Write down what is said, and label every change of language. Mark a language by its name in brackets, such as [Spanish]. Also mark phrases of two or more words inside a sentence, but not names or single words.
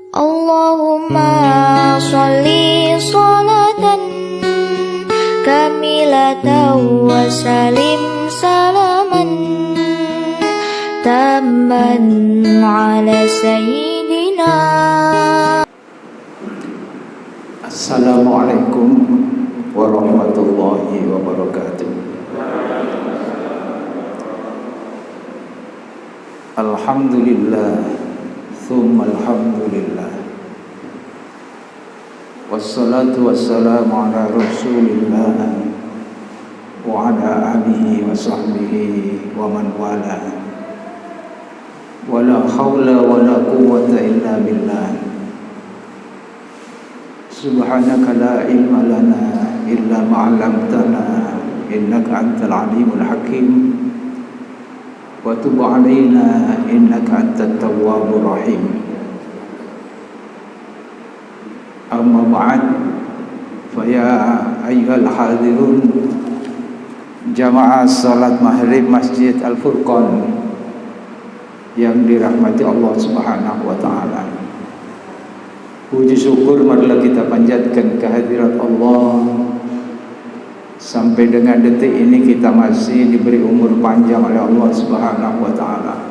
[Arabic] اللهم صل صلاة كاملة وسلم سلاما تاما على سيدنا. السلام عليكم ورحمة الله وبركاته. الحمد لله، ثم الحمد لله، والصلاة والسلام على رسول الله وعلى آله وصحبه ومن والاه، ولا حول ولا قوة إلا بالله. سبحانك لا علم لنا إلا ما علمتنا إنك أنت العليم الحكيم وتب علينا إنك أنت التواب الرحيم. أما بعد، فيا أيها الحاضرون [Indonesian] jamaah salat maghrib Masjid Al-Furqan yang dirahmati Allah [Arabic] سبحانه وتعالى. [Indonesian] Puji syukur marilah kita panjatkan kehadirat Allah. Sampai dengan detik ini kita masih diberi umur panjang oleh Allah [Arabic] سبحانه وتعالى.